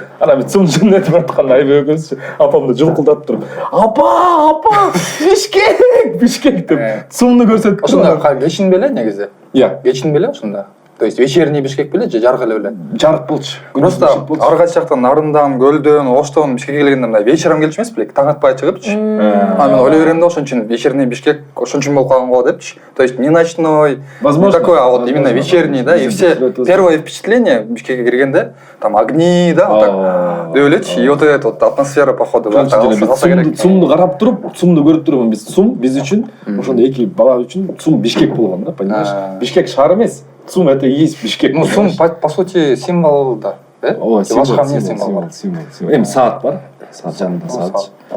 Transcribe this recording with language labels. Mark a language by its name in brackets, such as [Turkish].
[Kyrgyz] Анан биз сумдун өтүп баратканда Айбек экөөбүз апамды жулкулдатып туруп, апа, Бишкек деп сумду көрсөтүп. Ошондо кечин беле негизи. Иә, Кечин беле ошондо. То есть вечерний Бишкек беле же жарык эле беле. жарык болчу. Просто ар кайсы жактан Нарындан, Көлдөн, Оштон Бишкекке келгенде мындай вечером келчү эмес беле, таң атпай чыгыпчы. А мен ойлой берем да ошон үчүн вечерний Бишкек ошон үчүн болуп калган го депчи. [Russian] То есть не ночной, Возможно. не такой, а вот именно вечерний, да, и все первое впечатление Бишкекке киргенде там огни, да, вот так деп элечи. И вот эта вот атмосфера походу бар. [Kyrgyz] Сумду карап туруп, сумду көрүп туруп, биз үчүн ошондо эки бала үчүн сум Бишкек болгон да, понимаешь? [Russian] Бишкек шаар эмес. Сум это и есть Бишкек. Ну, сум по сути символ, да. [Kyrgyz] Ооба, Башка эмне символ бар? символ. Эми саат бар. Саат жанында саат.